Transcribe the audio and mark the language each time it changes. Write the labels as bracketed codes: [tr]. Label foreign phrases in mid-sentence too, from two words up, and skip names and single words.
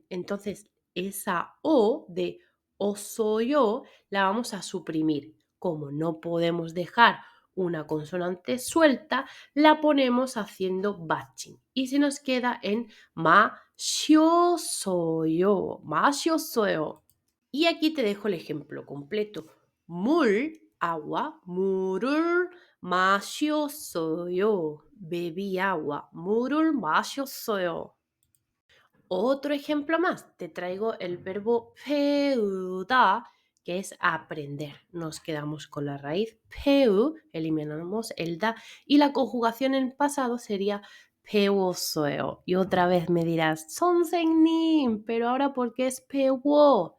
[es] Entonces, esa o de osoyo la vamos a suprimir. Como no podemos dejar una consonante suelta, la ponemos haciendo batching y se nos queda en 마셨어요. [ko] 마셨어요. [es] Y aquí te dejo el ejemplo completo. [ko] 물, agua, 물을 마셨어요. [es] Bebí agua, [ko] 물을 마셨어요. [es] Otro ejemplo más, te traigo el verbo 배우다, que es aprender. Nos quedamos con la raíz 배우, eliminamos el da y la conjugación en pasado sería 배웠어요. Y otra vez me dirás, 선생님, pero ahora ¿por qué es 배워?